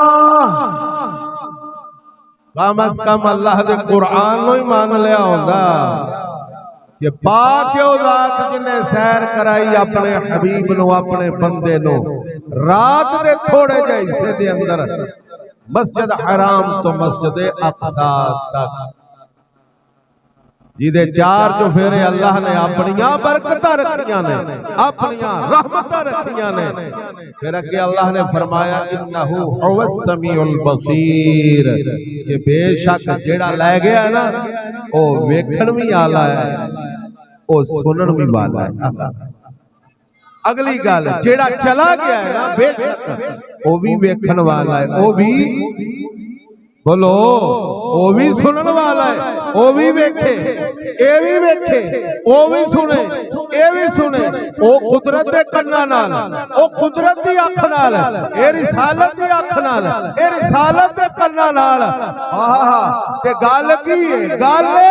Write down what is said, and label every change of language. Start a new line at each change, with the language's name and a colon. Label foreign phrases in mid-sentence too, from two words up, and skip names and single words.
Punjabi: کم از کم اللہ دے قرآن نو ہی مان لیا ہوندا کہ پاک اولاد جنہیں سیر کرائی اپنے حبیب نو اپنے بندے نو رات دے تھوڑے جے حصے دے اندر مسجد حرام تو مسجد اقصیٰ تک جدے چار چفیرے اللہ نے اپنیاں برکتاں رکھیاں نے اپنیاں رحمتاں رکھیاں نے فیر اگے اللہ نے فرمایا
Arabic: إنه هو السميع البصير
Punjabi: کہ بیشک جیہڑا لے گیا نا او ویکھن بھی آلا ہے او سنن بھی والا ہے اگلی گل جیہڑا چلا گیا ہے نا بیشک او بھی ویکھن والا ہے او بھی بولو او بھی سنن والا ہے او بھی ویکھے اے بھی ویکھے او بھی سنے اے بھی سنے او قدرت دے کناں نال او قدرت دی اکھ نال اے رسالت دی اکھ نال اے رسالت دے کناں نال آہا تے گل کی ہے گل